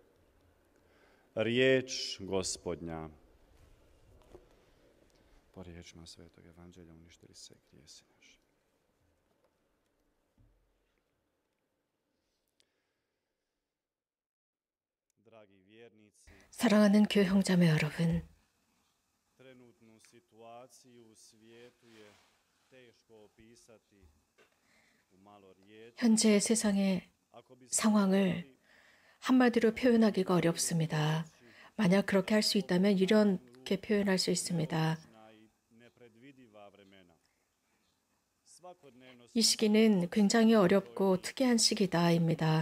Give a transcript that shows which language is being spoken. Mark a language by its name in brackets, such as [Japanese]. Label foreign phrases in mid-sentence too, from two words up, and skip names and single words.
[Croatian] Riječ Gospodnja. Po riječima Svetog Evanđelja uništili se grijesi naši. Dragi vjernici, [Korean] 사랑하는 교회 형제자매 여러분, [Croatian] trenutnu situaciju u svijetu je teško opisati u malo riječi. [Korean] 현재 세상의 상황을 한마디로 표현하기가 어렵습니다. 만약 그렇게 할 수 있다면 이렇게 표현할 수 있습니다. 이 시기는 굉장히 어렵고 특이한 시기다입니다.